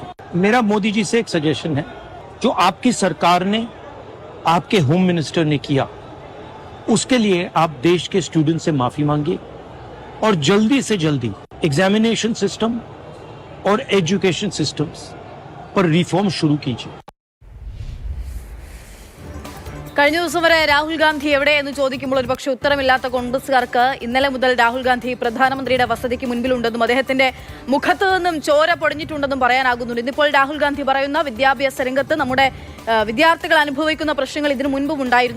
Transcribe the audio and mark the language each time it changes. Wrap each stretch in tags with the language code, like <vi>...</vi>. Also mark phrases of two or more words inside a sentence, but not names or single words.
<hi>मेरा मोदी जी से एक सजेशन है, जो आपकी सरकार ने, आपके</hi> <en>home minister</en> <hi>ने किया, उसके लिए आप देश के स्टूडेंट से माफी मांगिए और जल्दी से जल्दी</hi> <en>examination system</en> <hi>और</hi> <en>education systems</en> <hi>पर रिफॉर्म शुरू कीजिए.</hi> <ml>കഴിഞ്ഞ ദിവസം വരെ രാഹുൽ ഗാന്ധി എവിടെയെന്ന് ചോദിക്കുമ്പോൾ ഒരുപക്ഷെ ഉത്തരമില്ലാത്ത കോൺഗ്രസുകാർക്ക് ഇന്നലെ മുതൽ രാഹുൽ ഗാന്ധി പ്രധാനമന്ത്രിയുടെ വസതിക്ക് മുൻപിലുണ്ടെന്നും അദ്ദേഹത്തിന്റെ മുഖത്ത് നിന്നും ചോര പൊടിഞ്ഞിട്ടുണ്ടെന്നും പറയാനാകുന്നുണ്ട്. ഇന്നിപ്പോൾ രാഹുൽ ഗാന്ധി പറയുന്ന വിദ്യാഭ്യാസ രംഗത്ത് നമ്മുടെ വിദ്യാർത്ഥികൾ അനുഭവിക്കുന്ന പ്രശ്നങ്ങൾ ഇതിനു മുൻപും ഉണ്ടായിരുന്നു.</ml>